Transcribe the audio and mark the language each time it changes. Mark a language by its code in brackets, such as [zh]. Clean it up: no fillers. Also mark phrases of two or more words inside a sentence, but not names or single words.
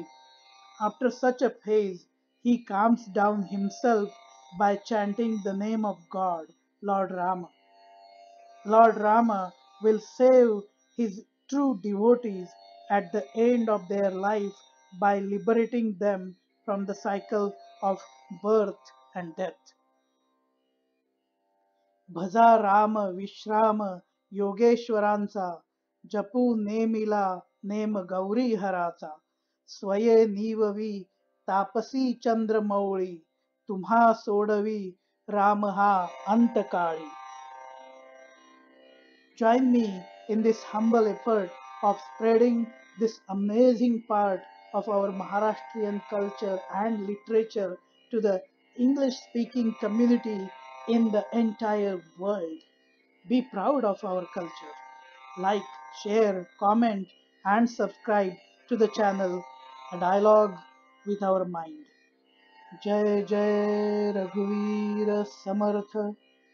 [en] After such a phase, he calms down himself by chanting the name of God, Lord Rama. Lord Rama will save his true devotees at the end of their life by liberating them from the cycle of birth and death. [mr] भजा राम विश्राम योगेश्वरांचा जपू नेमिला नेम गौरी हराचा स्वये निववी तापसी चंद्रमौळी तुम्हा सोडवी राम हा अंतकाळी. [en] Join me in this humble effort of spreading this amazing part of our Maharashtrian culture and literature to the English speaking community in the entire world. Be proud of our culture. Like, share, comment, and subscribe to the channel A Dialogue with our mind. [mr] जय जय रघुवीर समर्थ,